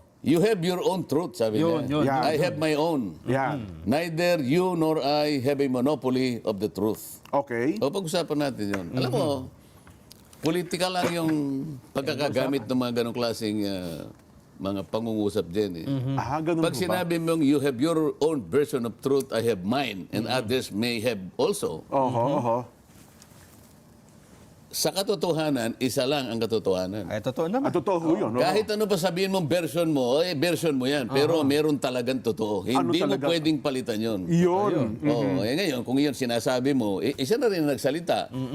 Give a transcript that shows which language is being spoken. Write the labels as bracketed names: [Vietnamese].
[English] You have your own truth, [Filipino] sabi Yun. niya. [English] I have my own. [Filipino] Yan. [English] Neither you nor I have a monopoly of the truth. Okay. [Filipino] O pag-usapan natin yun. Alam mo, politika lang yung pagkakagamit ng mga ganong klaseng mga pangungusap dyan eh. Ganun Pag po ba? sinabi mong [English] you have your own version of truth, I have mine, and others may have also, [Filipino] Oho. sa katotohanan, isa lang ang katotohanan. Ay, totoo naman. Totoo ho yun. Kahit ano pa sabihin mong version mo, version mo yan. Pero meron talagang totoo. Hindi mo talaga? pwedeng palitan yun. Yun. Oo, eh ngayon, kung yun sinasabi mo, isa na rin ang nagsalita.